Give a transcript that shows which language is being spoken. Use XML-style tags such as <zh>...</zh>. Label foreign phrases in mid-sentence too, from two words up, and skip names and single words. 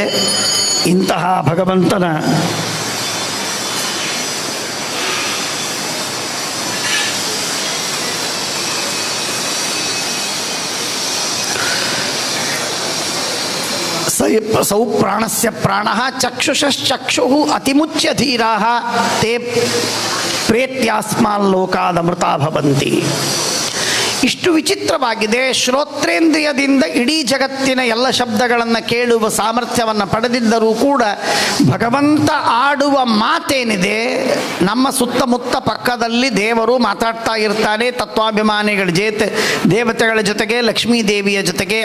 <kn>ಇಂತಹ ಭಗವಂತನ</kn> <sa>ಸೌ ಪ್ರಾಣಸ್ಯ ಪ್ರಾಣ ಚಕ್ಷುಷಶ್ಚಕ್ಷು ಅತಿಮುಚ್ಯ ಧೀರಾ ತೇ ಪ್ರೇತ್ಯಾಸ್ಮಾಲ್ಲೋಕಾದಮೃತಾ ಭವಂತಿ.</sa> <kn>ಇಷ್ಟು ವಿಚಿತ್ರವಾಗಿದೆ. ಶ್ರೋತ್ರೇಂದ್ರಿಯದಿಂದ ಇಡೀ ಜಗತ್ತಿನ ಎಲ್ಲ ಶಬ್ದಗಳನ್ನು ಕೇಳುವ ಸಾಮರ್ಥ್ಯವನ್ನು ಪಡೆದಿದ್ದರೂ ಕೂಡ ಭಗವಂತ ಆಡುವ ಮಾತೇನಿದೆ, ನಮ್ಮ ಸುತ್ತಮುತ್ತ ಪಕ್ಕದಲ್ಲಿ ದೇವರು ಮಾತಾಡ್ತಾ ಇರ್ತಾನೆ. ತತ್ವಾಭಿಮಾನಿಗಳ ದೇವತೆಗಳ ಜೊತೆಗೆ, ಲಕ್ಷ್ಮೀ ದೇವಿಯ ಜೊತೆಗೆ.</kn>